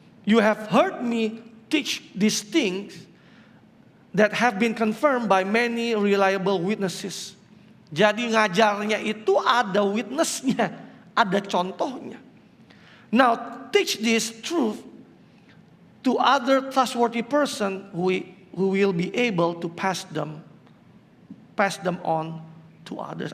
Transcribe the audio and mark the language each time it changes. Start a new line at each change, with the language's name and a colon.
English: You have heard me teach these things that have been confirmed by many reliable witnesses.
Indonesian: Jadi ngajarnya itu ada witnessnya, ada contohnya.
English: Now teach this truth to other trustworthy person who will be able to pass them on to others.